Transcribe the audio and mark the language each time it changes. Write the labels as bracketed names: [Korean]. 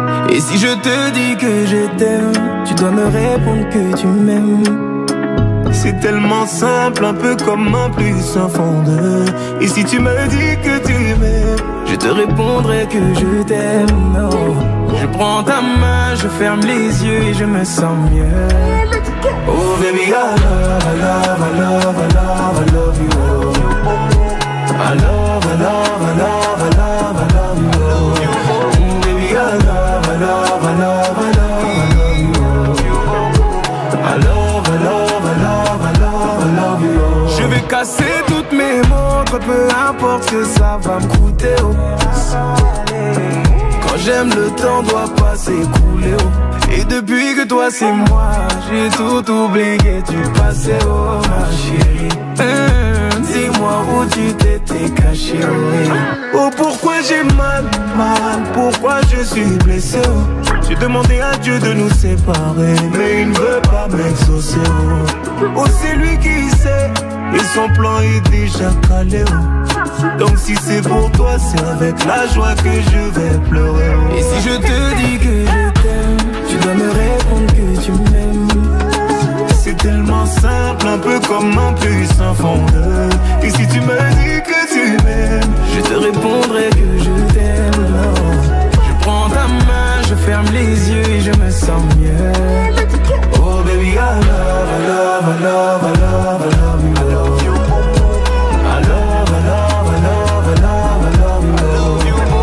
[French] Et si je te dis que je t'aime, tu dois me répondre que tu m'aimes. C'est tellement simple, un peu comme un plus un fond de. Et si tu me dis que tu m'aimes, je te répondrai que je t'aime. Oh. Je prends ta main, je ferme les yeux et je me sens mieux. [English] Oh baby, I love, I love, I love, I love, I love you. I love, I love, I love, I love, I love you. Oh baby, I love, I love, I love, I love, I love you. I love, I love, I love, I love, I love you. [French] Je vais casser toutes mes montres, peu importe ce que ça va me coûter. Oh. Quand j'aime, le temps doit pas s'écouler. Oh. Et depuis que toi c'est moi, j'ai tout oublié du passé. Oh ma chérie, dis-moi où tu t'étais caché. Oh pourquoi j'ai mal, pourquoi je suis blessé. Oh. J'ai demandé à Dieu de nous séparer, mais il ne veut pas m'exaucer. Oh c'est lui qui sait, et son plan est déjà calé. Oh. Donc si c'est pour toi, c'est avec la joie que je vais pleurer. Oh. Et si je te dis que je t'aime, tu dois me répondre que tu m'aimes. C'est tellement simple, un peu comme un plus un fondeur. Et si tu me dis que tu m'aimes, je te répondrai que je t'aime. Je prends ta main, je ferme les yeux et je me sens mieux. [English] Oh baby, I love, I love, I love, I love, I love you. I love, I love, I love, I love, I love you.